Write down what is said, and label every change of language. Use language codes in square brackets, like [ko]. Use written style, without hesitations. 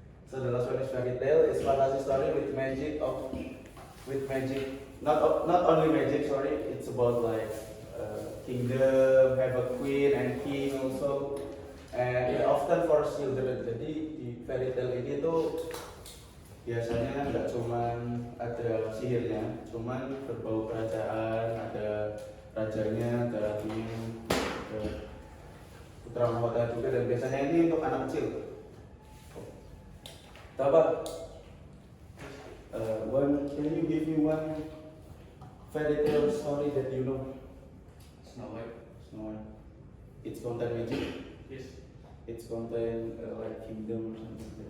[en] So the last one is fairy tale. It's fantasy story with magic. Not only magic. Sorry, it's about like kingdom, have a queen and king also. And it often for children. [id] Jadi di fairy tale ini tuh biasanya nggak cuman ada sihirnya, cuman berbau kerajaan, ada rajanya, ada ratunya, ada putra mahkota juga, dan biasanya ini untuk anak kecil. [en] Taba, can you give me one fairy tale story that you know? Snow White. It's contain magic. Yes. It's contain like kingdom or something.